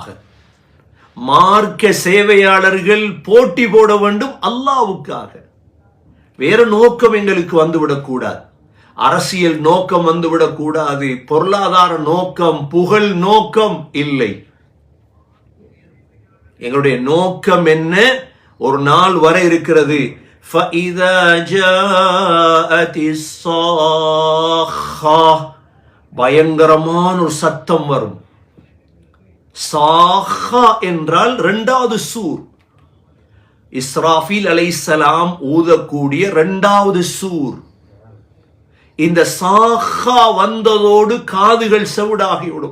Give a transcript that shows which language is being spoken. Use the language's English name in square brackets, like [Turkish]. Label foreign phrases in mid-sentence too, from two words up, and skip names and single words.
[Tamil] மார்க்க சேவையாளர்கள் போட்டி போட வேண்டும் அல்லாஹ்வுக்காக. வேற நோக்கம் எங்களுக்கு வந்துவிடக்கூடாது, அரசியல் நோக்கம் வந்துவிடக்கூடாது, பொருளாதார நோக்கம், புகழ் நோக்கம் இல்லை. எங்களுடைய நோக்கம் என்ன? ஒரு நாள் வர இருக்கிறது, [Arabic] فَإِذَا جَاءَتِ الصَّاخَّةُ, [Tamil] பயங்கரமான ஒரு சத்தம் வரும். சாஹா என்றால் இரண்டாவது சூர், இஸ்ராஃபீல் அலைஹிஸ்ஸலாம் ஊதக்கூடிய இரண்டாவது சூர். இந்த சாஹா வந்ததோடு காதுகள் செவிடாகிவிடும்.